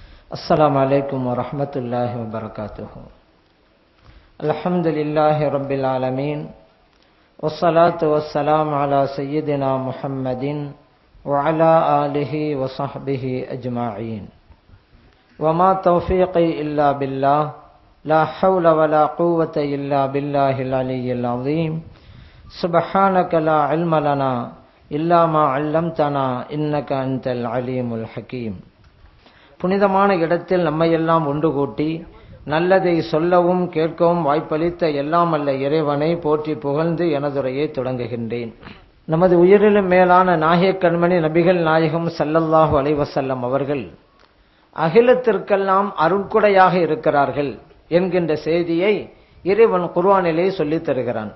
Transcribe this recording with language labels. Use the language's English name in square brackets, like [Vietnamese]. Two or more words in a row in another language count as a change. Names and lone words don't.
[Arabic] السلام عليكم ورحمة الله وبركاته. الحمد لله رب العالمين والصلاة والسلام على سيدنا محمد وعلى آله وصحبه أجمعين. وما توفيقي إلا بالله لا حول ولا قوة إلا بالله العلي العظيم. سبحانك لا علم لنا إلا ما علمتنا إنك أنت العليم الحكيم. [Tamil] புனிதமான இடத்தில் நம்மையெல்லாம் ஒன்று கூட்டி நல்லதை சொல்லவும் கேட்கவும் வாய்ப்பளித்த எல்லாம் அல்ல இறைவனை போற்றி புகழ்ந்து எனதுரையை தொடங்குகின்றேன். நமது உயிரிலும் மேலான நாயக கண்மணி நபிகள் நாயகம் [Arabic] صلى الله عليه وسلم [Tamil] அவர்கள் அகிலத்திற்கெல்லாம் அருட்கொடையாக இருக்கிறார்கள் என்கின்ற செய்தியை இறைவன் குர்ஆனிலே சொல்லித் தருகிறான்.